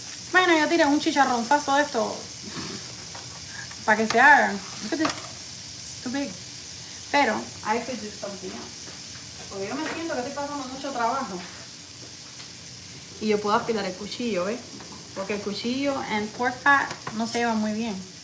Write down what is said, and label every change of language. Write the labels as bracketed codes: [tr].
[es] Bueno, yo tiré un chicharronzazo de esto para que se hagan. [en] Look at this, it's too big. Pero I could do something else. [es] Porque yo me siento que estoy pasando mucho trabajo. Y yo puedo afilar el cuchillo, ¿ves? Porque el cuchillo [en] and pork fat [es] no se llevan muy bien.